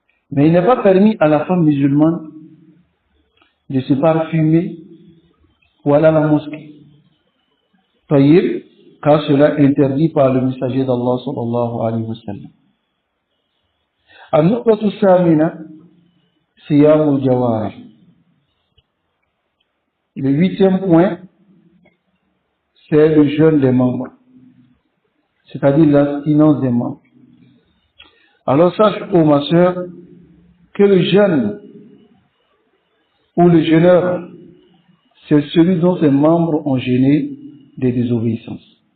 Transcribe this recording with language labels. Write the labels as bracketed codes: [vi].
[fr] Mais il n'est pas permis à la femme musulmane de se parfumer pour aller à la mosquée. Taïb, car cela est interdit par le messager d'Allah sallallahu alayhi wa sallam. [ar] النقطة الثامنة صيام الجوارح. [fr] Le 8e point, c'est le jeûne des membres, c'est-à-dire l'abstinence des membres. Alors sache, ô ma sœur, que le jeûne ou le jeûneur, c'est celui dont ses membres ont gêné des désobéissances.